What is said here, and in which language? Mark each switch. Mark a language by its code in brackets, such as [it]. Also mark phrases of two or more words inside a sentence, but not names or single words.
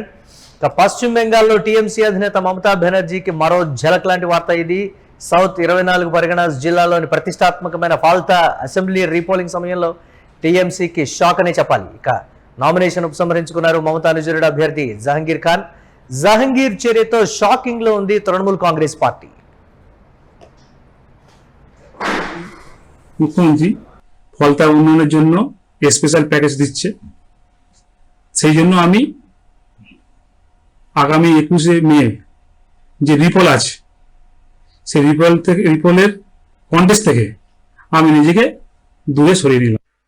[te] పశ్చిమ బెంగాల్లో టీఎంసీ అధినేత మమతా బెనర్జీకి మరో ఝలక్ లాంటి వార్త ఇది. సౌత్ 24 పరిగణాస్ జిల్లాలోని ప్రతిష్టాత్మకమైన ఫాల్తా అసెంబ్లీ రీపోలింగ్ సమయంలో టీఎంసీకి షాక్ అనే చెప్పాలి. ఇక నామినేషన్ ఉపసంహరించుకున్నారు మమతా అనుచరుడు అభ్యర్థి జహంగీర్ ఖాన్. జహంగీర్ చర్యతో షాకింగ్ లో ఉంది তৃণমূল কংগ্রেস পার্টি। [bn] মুখ্যমন্ত্রী ফলতা উন্নয়নের জন্য [en] special package [bn] দিচ্ছে, সেই জন্য আমি আগামী 21শে মে যে রিপোল আছে সেই রিপোলের কন্টেস্ট থেকে আমি নিজেকে দূরে সরিয়ে নিলাম।